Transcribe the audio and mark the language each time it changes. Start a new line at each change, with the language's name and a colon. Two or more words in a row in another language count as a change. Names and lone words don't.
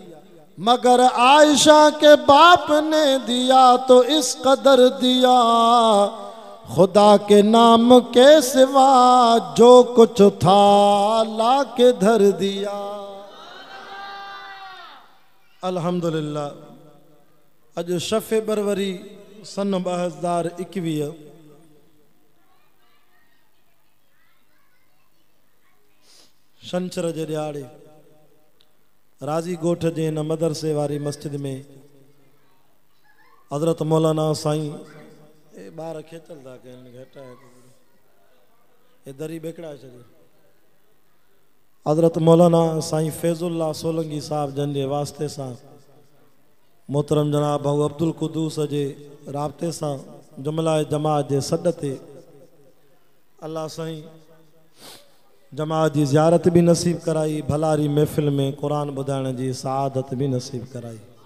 Urdu: مگر عائشہ کے باپ نے دیا تو اس قدر دیا، خدا کے نام کے سوا جو کچھ تھا لا کے دھر دیا.
Sindhi: अल्हम्दुलिल्लाह अज शफ़े बरवरी सन 2021 शंचर जे ॾियारे राज़ी गोठ जे हिन मदरसे वारी मस्जिद में हज़रत मौलाना साईं ॿार खेचल था कनि घटाए ये दरी बेकड़ा छॾे। हज़रत मौलाना साईं फैज़ुल्लाह सोलंकी साहब जन जे वास्ते सां मोहतरम जनाब भाऊ अब्दुल कुदूस जे राब्ते सां जुमला जमात जे सॾ ते अल्लाह साईं जमात जी ज़ियारत भी नसीब कराई, भलारी महफ़िल में कुरान ॿुधाइण जी सआदत भी नसीब कराई।